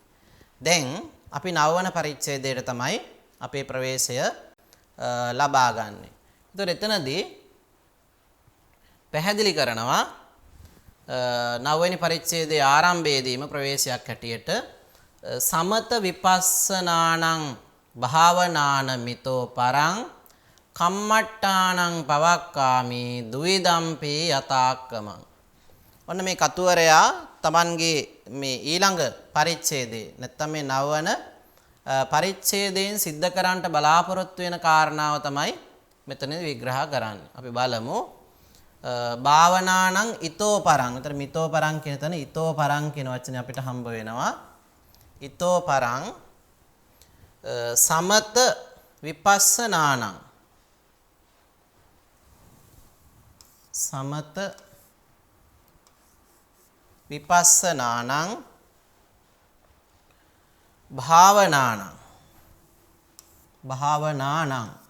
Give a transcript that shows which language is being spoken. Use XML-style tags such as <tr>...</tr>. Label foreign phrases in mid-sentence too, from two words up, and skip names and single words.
<si>දැන් අපි 9 වන පරිච්ඡේදයට තමයි අපේ ප්‍රවේශය ලබා ගන්නෙ. ඒතර එතනදී පැහැදිලි කරනවා 9 වෙනි පරිච්ඡේදයේ ආරම්භයේදීම ප්‍රවේශයක් හැටියට</si> <pi>සමත විපස්සනානං භාවනාන මිතෝ පරං කම්මට්ටානං පවක්කාමි දුවිදම්පි යතාක්කමං.</pi> <si>ඔන්න මේ කතුවරයා තමන්ගේ මේ ඊළඟ පරිච්ඡේදයේ නැත්නම් මේ 9 වන පරිච්ඡේදයෙන් සිද්ධ කරන්නට බලාපොරොත්තු වෙන කාරණාව තමයි මෙතනදී විග්‍රහ කරන්නේ. අපි බලමු</si> <pi>භාවනානං ඊතෝ පරං.</pi> <si>උතර</si> <pi>මිතෝ පරං</pi> <si>කියන තැන</si> <pi>ඊතෝ පරං</pi> <si>කියන වචනේ අපිට හම්බ වෙනවා.</si> <pi>ඊතෝ පරං සමත විපස්සනානං සමත විපස්සනානං භාවනානං</pi>